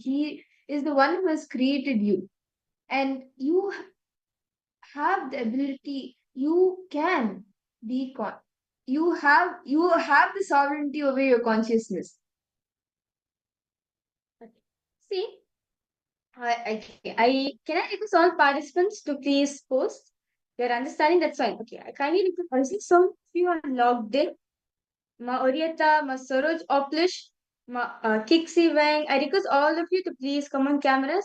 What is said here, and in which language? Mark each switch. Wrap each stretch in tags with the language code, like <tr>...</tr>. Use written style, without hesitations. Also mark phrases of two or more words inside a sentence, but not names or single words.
<en>He is the one who has created you. And you have the ability, you can be you have the sovereignty over your consciousness. Okay. See, I can I request all participants to please post your understanding? That's fine. Okay, I kindly request. I see some of you are logged in. Ma Orieta, Ma Saroj Oplish, Ma Kixi Wang. I request all of you to please come on cameras.</en>